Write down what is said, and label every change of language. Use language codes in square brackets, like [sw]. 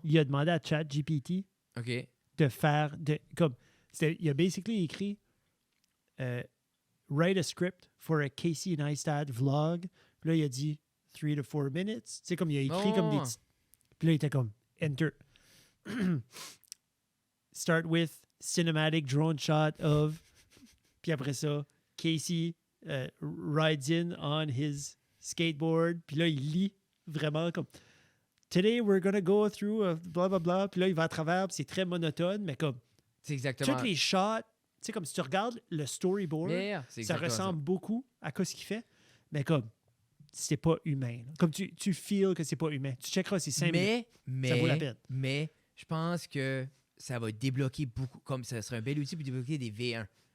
[fr] Il a demandé à ChatGPT OK. de faire... il a basically écrit [en] write a script for a Casey Neistat vlog. [fr] Puis là, il a dit [en] 3 to 4 minutes. [fr] Tu sais, comme il a écrit comme des Oh. petits... Puis là, il était comme enter. [en] Start with cinematic drone shot of... [fr] Puis après ça, [en] Casey rides in on his skateboard. [fr] Puis là, il lit vraiment comme... [en] Today, we're gonna go through blah, blah, blah. [fr] Puis là, il va à travers. Puis c'est très monotone, mais comme... C'est exactement. Toutes les shots, tu sais, comme si tu regardes le storyboard, Yeah, c'est ça exactement ressemble beaucoup à ce qu'il fait, mais comme, c'est pas humain. Là. Comme tu feels que c'est pas humain. Tu checkeras ces 5 minutes. Mais, Ça vaut la peine. Mais, je pense que ça va débloquer beaucoup, comme ça serait un bel outil pour débloquer des V1.